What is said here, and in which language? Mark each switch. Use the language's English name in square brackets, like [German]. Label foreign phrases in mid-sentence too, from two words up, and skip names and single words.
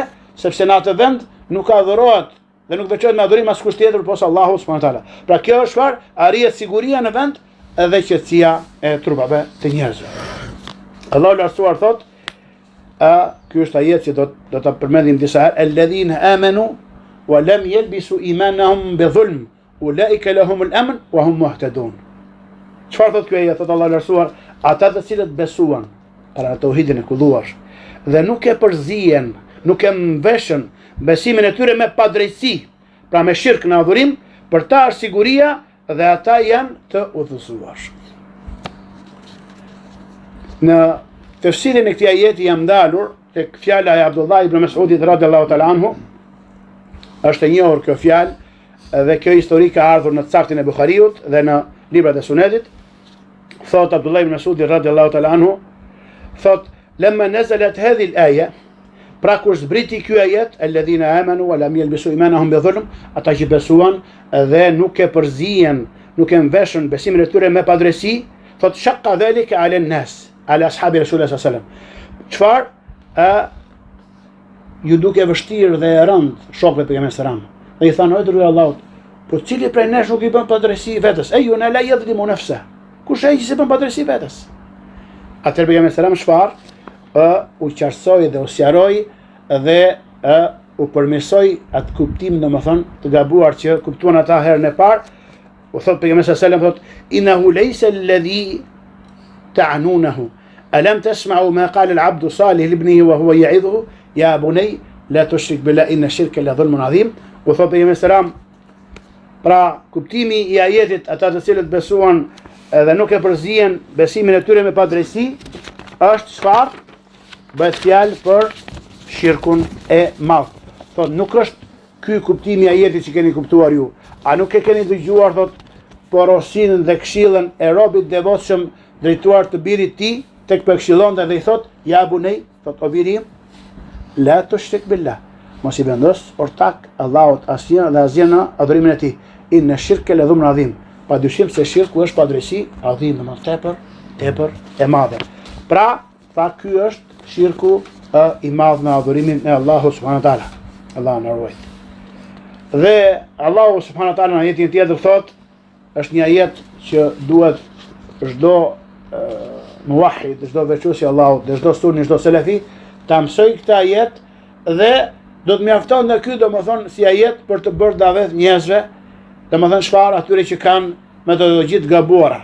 [Albanian] Sepse në atë vend nuk ka adhurohet dhe nuk veçohet me adhurim askush tjetër përveç Allahut [Arabic] سبحانه وتعالى. [Albanian] Pra kjo është çfarë? Arrihet siguria në vend dhe qetësia e trupave të njerëzve. Allahu lartësuar thot, ky është ajet që do ta përmendim disa herë: [Arabic] الذين آمنوا ولم يلبسوا إيمانهم بظلم أولئك لهم الأمن وهم مهتدون. [Albanian] Çfarë thot ky ajet? Thot Allahu lartësuar, ata të cilët besuan para tauhidin e kulluar dhe nuk e përzihen, nuk e mbeshën besimin e tyre me padrejtësi, pra me shirk në adhurim, për ta është siguria dhe ata janë të udhëzuar. Në tefsirin e këtij ajeti jam ndalur tek fjala e Abdullah ibn Mas'udit [Arabic] رضي الله تعالى عنه. [Albanian] Është e njohur kjo fjalë dhe kjo histori ka ardhur në Saktin e Buhariut dhe në librat e Sunetit. [Arabic] Thot Abdullah ibn Mas'ud رضي الله تعالى عنه, thot: "لما نزلت هذه الآية", [Albanian] pra kur zbriti ky ajet, [Arabic] الذين آمنوا ولم يلبسوا إيمانهم بظلم, [Albanian] ata që besuan dhe nuk e përzihen, nuk e mbeshën besimin e tyre me padrejsi, thot: [Arabic] "شق ذلك على الناس على أصحاب رسول الله صلى الله عليه وسلم." [Albanian] Çfarë ju duke vështirë dhe e rënd shokëve pejgamberit [Arabic] صلى الله عليه وسلم. [Albanian] Dhe i thanë: "O dërguar i Allahut, po cili prej nesh nuk i bën padrejsi vetes? [Arabic] أينا لا يظلم نفسه." [Albanian] Kush ai që se bën padrejsi vetes? Atëherë pejgamberi [Arabic] صلى الله عليه وسلم [Albanian] çfarë? U qarsoi dhe u sqaroi dhe u përmirësoi atë kuptim, domethënë të gabuar që kuptuan ata herën e parë. [Arabic] U thot pejgamberi صلى الله عليه وسلم, thot: "إنه ليس الذي تعنونه. ألم تسمعوا ما قال العبد الصالح لابنه وهو يعظه يا بني لا تشرك بالله إن الشرك لظلم عظيم." [Albanian] U thot pejgamberi [Arabic] صلى الله عليه وسلم, [Albanian] pra kuptimi i ajetit, ata të cilët besuan dhe nuk e përzihen besimin e tyre me padrejsi, është çfarë? Bëhet fjalë për shirkun e madh. Thot, nuk është ky kuptimi i ajetit që keni kuptuar ju. A nuk e keni dëgjuar, thot, porosin dhe këshillën e robit devotshëm drejtuar të birit ti, tek përkëshillonte dhe i thot: [Arabic] "يا بني", [Albanian] thot, o birim, [Arabic] لا تشرك بالله, [Albanian] mos i vendos ortak Allahut asnjë dhe asgjë në adhurimin e tij. [Arabic] إن الشرك لظلم عظيم. [Albanian] Pa dyshim se shirku është padrejsi, adhim në më tepër e madhe. Pra, tha, ky është shirku i madh në adhurimin e Allahut [Arabic] سبحانه وتعالى. [Albanian] Allah na ruaj. Dhe Allahu [Arabic] سبحانه وتعالى [Albanian] në ajetin tjetër thot, është një ajet që duhet çdo muwahhid, çdo veçuesi i Allahut, çdo sunni, çdo selefi ta mësoj këtë ajet dhe do të mjafton nga ky, domethënë si ajet për të bërë davet njerëzve, domethënë çfarë atyre që kanë metodologji të gabuara.